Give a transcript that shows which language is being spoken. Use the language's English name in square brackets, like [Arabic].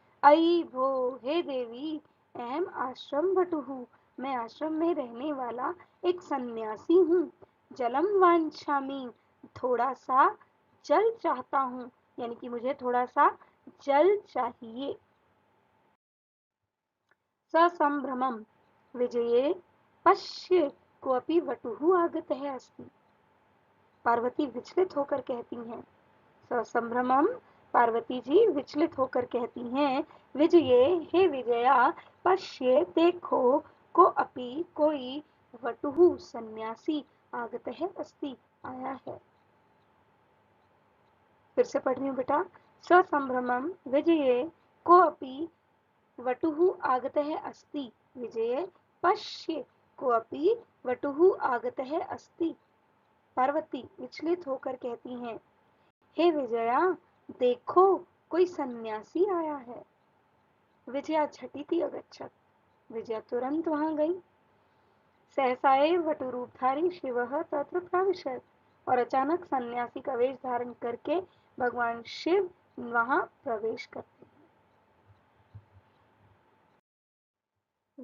[Sanskrit] अयि भो, हे देवी, अहम आश्रम वटुहु, [Hindi] मैं आश्रम में रहने वाला एक सन्यासी हूँ। [Sanskrit] जलम वांछामि, [Hindi] थोड़ा सा जल चाहता हूँ, यानी कि मुझे थोड़ा सा जल चाहिए। [Sanskrit] ससंभ्रमं विजये पश्य कोऽपि वटुः आगतः अस्ति। [Hindi] पार्वती विचलित होकर कहती हैं। ससंभ्रमं, पार्वती जी विचलित होकर कहती हैं, विजये, हे विजया, पश्य, देखो, कोऽपि, कोई, वटुः सन्यासी, [Sanskrit] आगतः अस्ति, [Hindi] आया है। फिर से पढ़ रही हूँ बेटा। [Sanskrit] ससंभ्रमं विजये कोऽपि वटुः आगतः अस्ति, विजये पश्य, कोऽपि वटुः आगतः अस्ति। [Hindi] पार्वती विचलित होकर कहती हैं, हे विजया, देखो, कोई सन्यासी आया है। [Sanskrit] विजया झटिति अगच्छत, [Hindi] विजया तुरंत वहां गई। [Sanskrit] सहसा एव वटुरूपधारी शिवः तत्र प्राविशत्, [Hindi] और अचानक सन्यासी का वेश धारण करके भगवान शिव वहां प्रवेश करते हैं।